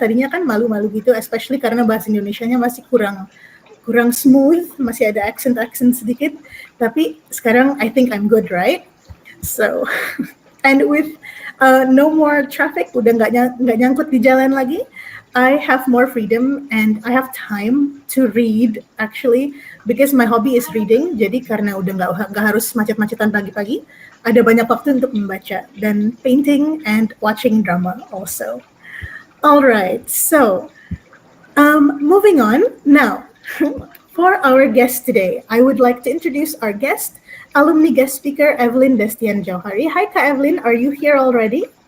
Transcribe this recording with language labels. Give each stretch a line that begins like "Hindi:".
Indonesian: Tadinya kan malu-malu gitu, especially karena bahasa Indonesianya masih kurang smooth, masih ada accent sedikit. Tapi sekarang
English: I think I'm good, right? So, and with no more traffic,
Indonesian: udah nggak nyangkut di jalan lagi.
English: I have more freedom and I have time to read actually because my hobby is reading.
Indonesian: Jadi karena udah nggak harus macet-macetan pagi-pagi, ada banyak waktu untuk membaca dan
English: painting and watching drama also. Alright, so moving on now. For our guest today, I would like to introduce our guest, alumni guest speaker Evelyn Destian Jauhari. Hi Kak Evelyn, are you here already?